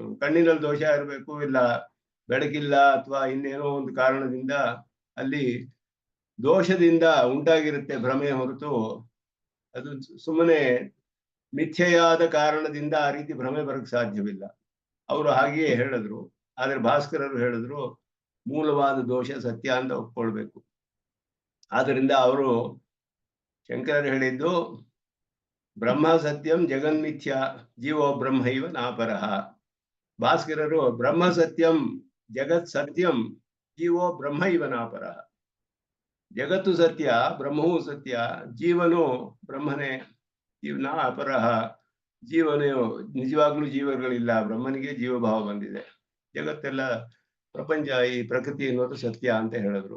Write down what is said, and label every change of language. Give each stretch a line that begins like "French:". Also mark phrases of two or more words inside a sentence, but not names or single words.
Kannada: ಕಣ್ಣಿನಲ್ಲಿ ದೋಷ ಇರಬೇಕು, ಇಲ್ಲ ಬೆಳಕಿಲ್ಲ ಅಥವಾ ಇನ್ನೇನೋ ಒಂದು ಕಾರಣದಿಂದ ಅಲ್ಲಿ ದೋಷದಿಂದ ಉಂಟಾಗಿರುತ್ತೆ ಭ್ರಮೆ, ಹೊರತು ಅದು ಸುಮ್ಮನೆ ಮಿಥ್ಯೆಯಾದ ಕಾರಣದಿಂದ ಆ ರೀತಿ ಭ್ರಮೆ ಬರಕ್ ಸಾಧ್ಯವಿಲ್ಲ. ಅವರು ಹಾಗೆಯೇ ಹೇಳಿದ್ರು. ಆದ್ರೆ ಭಾಸ್ಕರರು ಹೇಳಿದ್ರು ಮೂಲವಾದ ದೋಷ ಸತ್ಯ ಅಂತ ಒಪ್ಕೊಳ್ಬೇಕು. ಆದ್ರಿಂದ ಅವರು ಶಂಕರರು ಹೇಳಿದ್ದು
Sanskrit: ಬ್ರಹ್ಮ ಸತ್ಯಂ ಜಗನ್ಮಿಥ್ಯ ಜೀವೋ ಬ್ರಹ್ಮೈವ ನಾಪರಃ. ಭಾಸ್ಕರರು ಬ್ರಹ್ಮ ಸತ್ಯಂ ಜಗತ್ ಸತ್ಯಂ ಜೀವೋ ಬ್ರಹ್ಮೈವ ನಾಪರಃ.
Kannada: ಜಗತ್ತು ಸತ್ಯ, ಬ್ರಹ್ಮವೂ ಸತ್ಯ, ಜೀವನು ಬ್ರಹ್ಮನೇ,
Sanskrit: ನಾ ಅಪರಃ.
Kannada: ಜೀವನು ನಿಜವಾಗ್ಲೂ ಜೀವಗಳಿಲ್ಲ, ಬ್ರಹ್ಮನಿಗೆ ಜೀವಭಾವ ಬಂದಿದೆ. ಜಗತ್ತೆಲ್ಲ ಪ್ರಪಂಚ, ಈ ಪ್ರಕೃತಿ ಅನ್ನೋದು ಸತ್ಯ ಅಂತ ಹೇಳಿದ್ರು.